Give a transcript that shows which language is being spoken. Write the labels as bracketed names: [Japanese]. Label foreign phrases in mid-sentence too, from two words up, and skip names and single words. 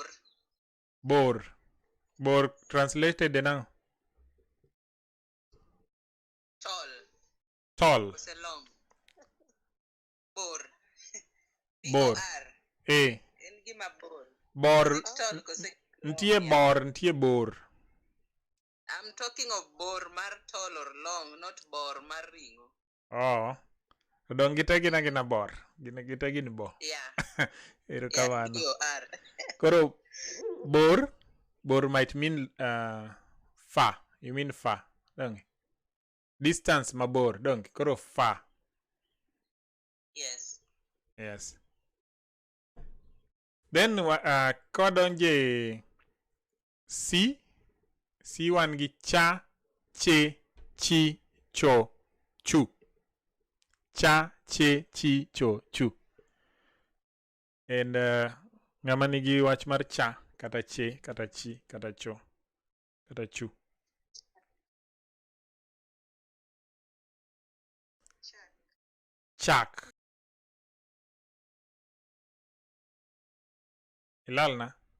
[Luo (Kenya and Tanzania)] Bor. Bor translated nang'o? [English] Tall. Tall. [Luo (Kenya and Tanzania)] Ose long. Bor. Bor. B-O-R. E. En gima bor. Bor. Tall kose. Ntie bor, ntie bor. [English] I'm talking of [Luo (Kenya and Tanzania)] bor mar [English] tall or long, not [Luo (Kenya and Tanzania)] bor mar ringo. Oh. Dong gite gina bor. Gite gin bo. [English] Yeah. [Luo (Kenya and Tanzania)] Erokamano. B-O-R. Koro bor [English] might mean far. You mean far. Don't. Distance mabor. Don't. Koro far. Yes. Yes. Then [Luo (Kenya and Tanzania)] kodonje C wan gi cha, che, chi, cho, chu. Cha, che, chi, cho, chu. And ng'ama nigi wach mar cha, kata che, kata chi, kata cho, kata chu. Chak. Ilalna.